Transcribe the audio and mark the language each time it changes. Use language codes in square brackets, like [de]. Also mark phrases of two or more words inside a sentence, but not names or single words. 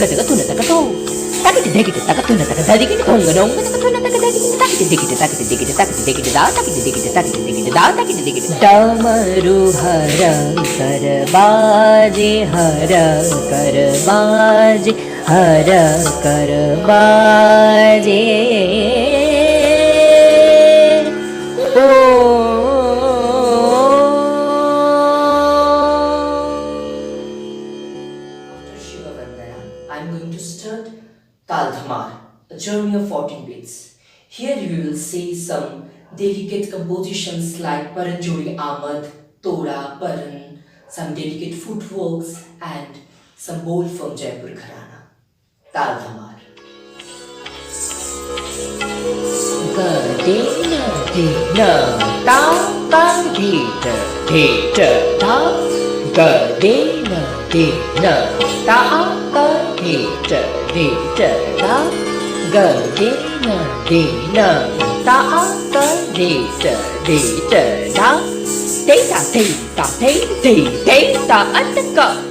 [hi] तग तुन तग तो ताकि देखिते तक तुन तक दादिकी ठोंग डोंग तक तुन तक दादिकी ताकि देखिते दा ताकि देखिते दा ताकि देखिते दा ताकि देखिते डमरुहर कर बाजे हर कर बाजे हर कर बाजे ओ [en] I'm going to start Tal Dhamar, a journey of 14 beats. Here you will see some delicate compositions like Paranjori Ahmad, Tora, Paran, some delicate footworks and some bowl from Jaipur Gharana. Tal Dhamar. Gadina dina ta ta dita dita ta gadina dina ta ta dita dita ta gadina dina ta ta dita dita ta dita dita dita ataka